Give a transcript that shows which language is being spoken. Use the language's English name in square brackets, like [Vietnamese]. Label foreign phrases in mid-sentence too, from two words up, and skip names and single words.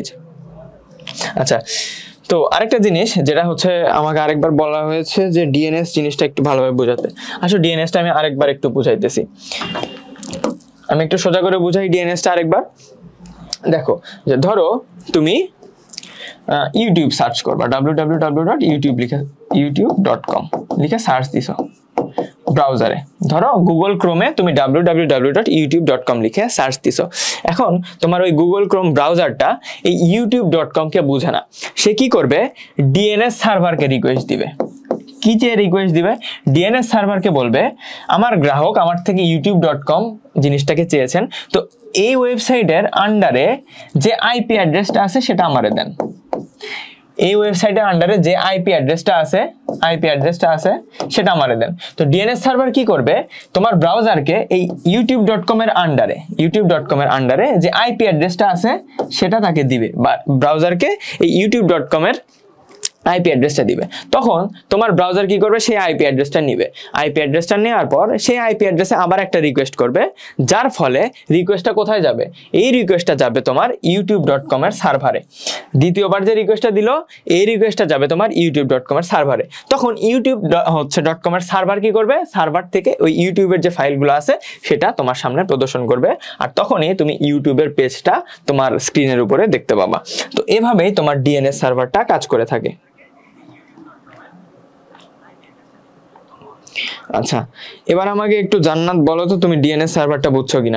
[Bangla] আচ্ছা, তো আরেকটা জিনিস যেটা হচ্ছে আমাকে আরেকবার বলা হয়েছে যে ডিএনএস জিনিসটা একটু ভালোভাবে বোঝাতে। আসলে ডিএনএসটা আমি আরেকবার একটু বুঝাইতেছি, আমি একটু সোজা করে বুঝাই ডিএনএসটা আরেকবার। দেখো যে ধরো তুমি ইউটিউব সার্চ করবা, www.youtube.com লিখে সার্চ দিছো ব্রাউজারে। ধরো গুগল ক্রোমে তুমি www.youtube.com লিখে সার্চ দিছো। এখন তোমার ওই গুগল ক্রোম ব্রাউজারটা এই youtube.com কে বুঝে না, সে কি করবে? [English] DNS serverকে [Bangla] রিকোয়েস্ট দিবে। কি চেয়ে রিকোয়েস্ট দিবে? [English] DNS serverকে [Bangla] বলবে আমার গ্রাহক আমার থেকে youtube.com জিনিসটাকে চেয়েছেন, তো এই ওয়েবসাইটের আন্ডারে যে [English] IP addressটা [Bangla] আছে সেটা আমারে দেন। এই ওয়েবসাইটের আন্ডারে যে [English] IP addressটা [Bangla] আছে সেটা আমারে দেন। তো [English] DNS server [Bangla] কি করবে? তোমার ব্রাউজারকে এই youtube.com এর আন্ডারে যে [English] IP addressটা [Bangla] আছে সেটা তাকে দিবে, বা ব্রাউজারকে এই youtube.com এর [English] IP addressটা [Bangla] দিবে। তখন তোমার ব্রাউজার কি করবে? সেই [English] IP addressটা [Bangla] নিবে। [English] IP addressটা [Bangla] নেওয়ার পর সেই [English] IP addressে [Bangla] আবার একটা রিকোয়েস্ট করবে, যার ফলে রিকোয়েস্টটা কোথায় যাবে? এই রিকোয়েস্টটা যাবে তোমার youtube.com এর সার্ভারে। দ্বিতীয়বার যে রিকোয়েস্টটা দিল, এই রিকোয়েস্টটা যাবে তোমার youtube.com এর সার্ভারে। তখন youtube.com এর সার্ভার কি করবে? সার্ভার থেকে ওই ইউটিউবের যে ফাইলগুলো আছে সেটা তোমার সামনে প্রদর্শন করবে, আর তখনই তুমি ইউটিউবের পেজটা তোমার স্ক্রিনের উপরে দেখতে পাবা। তো এভাবেই তোমার [English] DNS serverটা [Bangla] কাজ করে থাকে। আচ্ছা, এবার আমাকে একটু জান্নাত বলো তো তুমি [English] DNS serverটা [Bangla] বুঝছো কিনা।